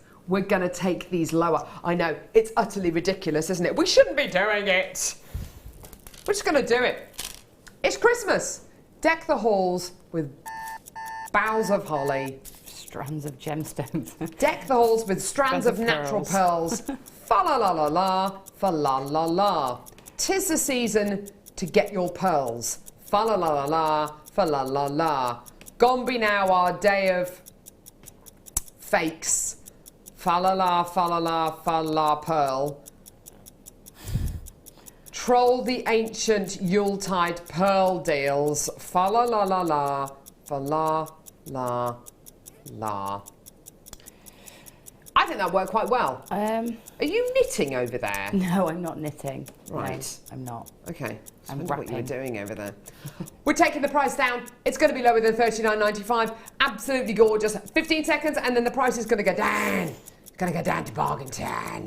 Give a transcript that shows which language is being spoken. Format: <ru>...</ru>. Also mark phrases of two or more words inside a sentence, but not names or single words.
<en>We're gonna take these lower. I know it's utterly ridiculous, isn't it? We shouldn't be doing it. We're just gonna do it. It's Christmas. Deck the halls with boughs of holly. Strands of gemstones. Deck the halls with strands of natural pearls. Fa la la la la, fa la la la. 'Tis the season to get your pearls. Fa la la la la, fa la la la. Gone be now our day of fakes. Fa la la, fa la la, fa la pearl. Troll the ancient Yuletide pearl deals. Fa la la la la. Fa la la la. I think that worked quite well. Are you knitting over there? No, I'm not knitting. Right. No, I'm not. Okay. I I'm wonder what you were wrapping. doing over there. We're taking the price down. It's going to be lower than $39.95. Absolutely gorgeous. 15 seconds and then the price is going to go down. Going to go down to bargain 10.</en>